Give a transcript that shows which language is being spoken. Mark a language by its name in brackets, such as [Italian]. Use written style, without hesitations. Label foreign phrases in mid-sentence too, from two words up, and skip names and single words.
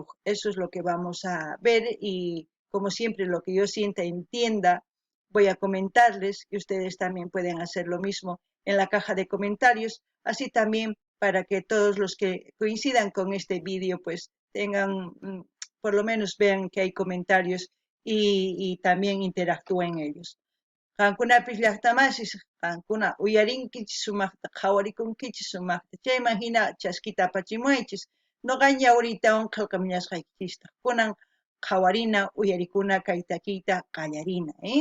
[Spanish] Eso es lo que vamos a ver y como siempre lo que yo sienta, entienda, voy a comentarles y ustedes también pueden hacer lo mismo en la caja de comentarios, así también para que todos los que coincidan con este vídeo pues tengan, por lo menos vean que hay comentarios y también interactúen ellos. [Quechua] Qankunapis llaqtamasis qankuna uyarinkichis sumaqta qhawarikunkichis sumaqta chayman hina chaskita apachimuaychis noqaña ahoritawan qillqamuñasqaykichisqa kunan qhawarina uyarikuna kay takiyta qallarina